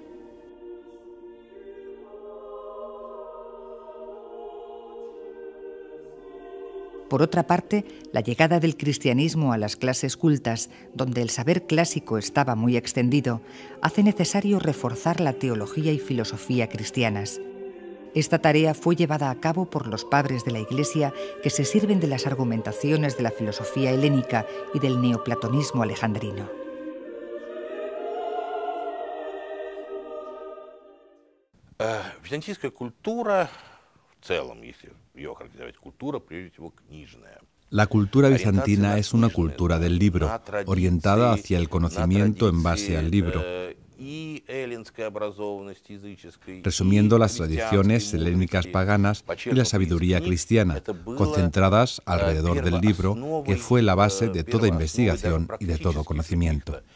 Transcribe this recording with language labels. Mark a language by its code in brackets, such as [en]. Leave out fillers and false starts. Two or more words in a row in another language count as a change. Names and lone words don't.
[es] Por otra parte, la llegada del cristianismo a las clases cultas, donde el saber clásico estaba muy extendido, hace necesario reforzar la teología y filosofía cristianas. Esta tarea fue llevada a cabo por los padres de la Iglesia que se sirven de las argumentaciones de la filosofía helénica y del neoplatonismo alejandrino. [ru] Византийская культура в целом, если ее характеризовать, культура, прежде всего, книжная. [es] La cultura bizantina es una cultura del libro, orientada hacia el conocimiento en base al libro. resumiendo las tradiciones helénicas paganas y la sabiduría cristiana, concentradas alrededor del libro que fue la base de toda investigación y de todo conocimiento.